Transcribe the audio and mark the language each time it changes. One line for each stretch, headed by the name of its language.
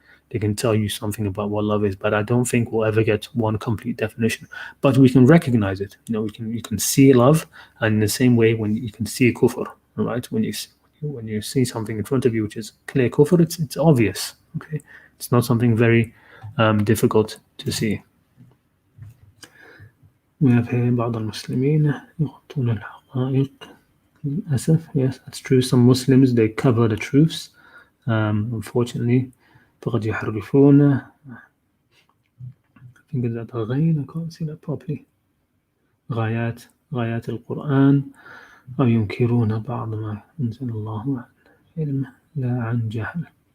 English: They can tell you something about what love is, but I don't think we'll ever get one complete definition. But we can recognize it. You can see love, and in the same way, when you can see kufr, right? When you see something in front of you which is clear kufr, it's obvious. Okay, it's not something very difficult to see. We have here
Arabic: بعض المسلمين يغطون الحقائق للأسف.
English: Yes, that's true. Some Muslims, they cover the truths. Unfortunately,
Arabic: فقد يحرفون.
English: I think it's that غين. I can't see that properly.
Arabic: غايات القرآن أو ينكرون بعض ما أنزل الله عن علم لا عن جهل.